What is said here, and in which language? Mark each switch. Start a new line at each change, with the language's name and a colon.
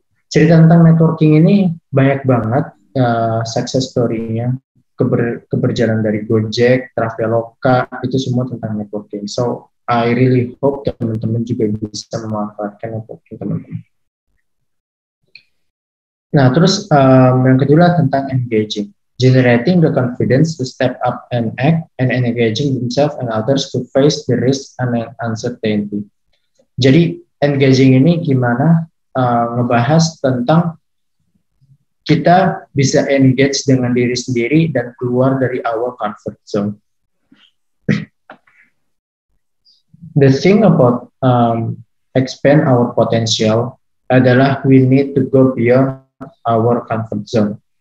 Indonesian: Cerita tentang networking ini banyak banget success story-nya, keberjalanan dari Gojek, Traveloka, itu semua tentang networking.
English: So, I really hope
Indonesian: teman-teman juga bisa memanfaatkan networking teman-teman. Nah, terus yang kedua tentang engaging.
English: generating the confidence to step up and act, and engaging themselves and others to face the risk and uncertainty.
Indonesian: Jadi engaging ini gimana ngebahas tentang kita bisa engage dengan diri sendiri dan keluar dari
English: our comfort zone. The thing about expand our potential
Indonesian: adalah
English: we need to go beyond our comfort zone.